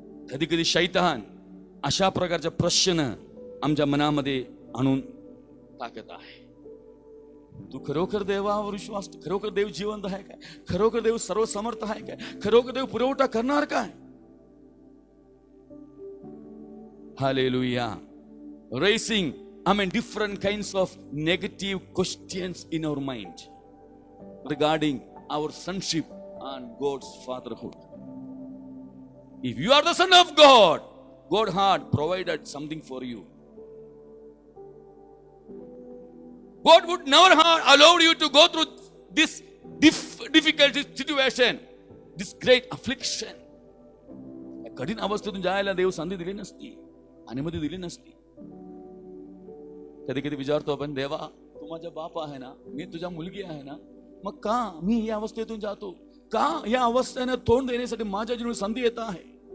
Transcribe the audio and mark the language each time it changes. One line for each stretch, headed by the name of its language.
Marathi: कधी कधी शैतान अशा प्रकारचे प्रश्न आमच्या मनामध्ये आणून टाकत आहे. तू खरोखर देवावर विश्वास, खरोखर देव जिवंत आहे काय? खरोखर देव सर्वसमर्थ आहे काय? खरोखर देव पुरवठा करणार काय? Hallelujah.
English: Raising, different kinds of negative questions in our mind regarding our sonship and God's fatherhood. If you are the son of God, God had provided something for you. God would never have allowed you to go through this difficult situation, this great affliction.
Marathi: कठीण अवस्थेतून जायला देव संधी दिली नसती, अनुमती दिली नसती. कधी कधी विचारतो आपण, देवा तू माझा बाप आहे ना, मी तुझ्या मुलगी आहे ना, मग का मी या अवस्थेतून जातो? का या अवस्थेने तोंड देण्यासाठी माझ्या जीवनात संधी येत आहे?